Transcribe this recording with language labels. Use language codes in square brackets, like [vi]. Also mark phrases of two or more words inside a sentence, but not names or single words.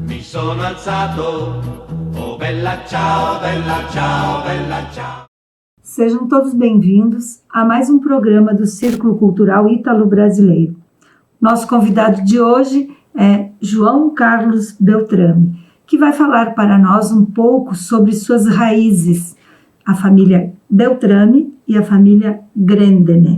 [it] sono alzato, oh bella ciao, bella ciao, bella ciao. [pt] Sejam todos bem-vindos a mais um programa do Círculo Cultural Ítalo-Brasileiro. Nosso convidado de hoje é João Carlos Beltrame, que vai falar para nós um pouco sobre suas raízes, a família Beltrame e a família Grendene.